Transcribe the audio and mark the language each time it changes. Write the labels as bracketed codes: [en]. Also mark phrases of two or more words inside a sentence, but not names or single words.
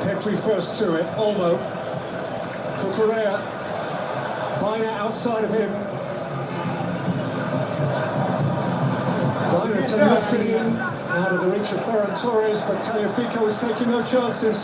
[en] Petri first to it. Olmo. Cucurella. Bina outside of him. Bina to lifting in out of the reach of Ferran Torres, but Tagliafico is taking no chances.